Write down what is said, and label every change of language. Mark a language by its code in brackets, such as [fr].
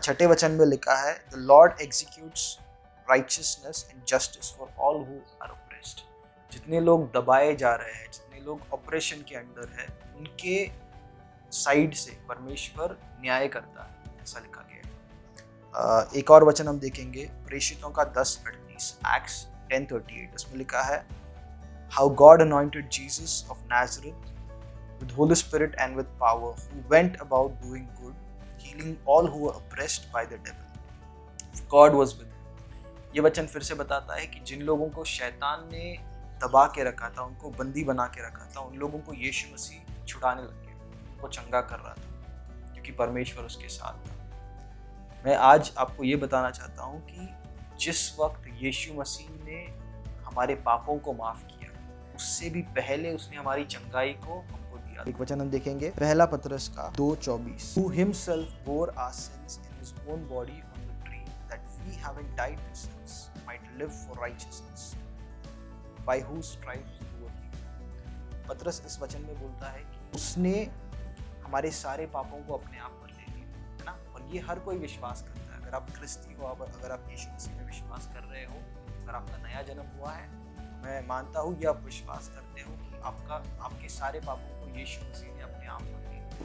[hi] छठे वचन में लिखा है [en] The Lord executes righteousness and justice for all who are oppressed. [hi] जितने लोग दबाए जा रहे हैं, जितने लोग ऑपरेशन के अंडर है, उनके साइड से परमेश्वर न्याय करता है, ऐसा लिखा गया है। एक और वचन हम देखेंगे प्रेषितों का 10:38, एक्ट्स 10:38। उसमें लिखा है [en] how God anointed Jesus of Nazareth with Holy Spirit and with power, who went about doing good, healing all who were oppressed by the devil. God was with him. [hi] ये वचन फिर से बताता है कि जिन लोगों को शैतान ने दबा के रखा था, उनको बंदी बना के रखा था, उन लोगों को यीशु मसीह छुड़ाने लग गया, उनको चंगा कर रहा था, क्योंकि परमेश्वर उसके साथ था। मैं आज आपको ये बताना चाहता हूँ कि जिस वक्त यीशु मसीह ने हमारे पापों को माफ किया, उससे भी पहले उसने हमारी चंगाई को हमको दिया। एक वचन हम देखेंगे पहला पतरस का 2:24। [en] Who himself bore our sins in his own body on the tree, that we having died to sins might live for righteousness, by whose stripes you were healed. [hi] पतरस इस वचन में बोलता है कि उसने हमारे सारे पापों को अपने आप पर ले लिया, है ना। और ये हर कोई विश्वास करता है। अगर आप क्रिस्ती हो, अगर आप यीशु मसीह में विश्वास कर रहे हो, अगर आपका नया जन्म हुआ है, मैं मानता हूँ ये आप विश्वास करते हो कि आपके सारे पापों को यीशु मसीह ने अपने आप पर लिया।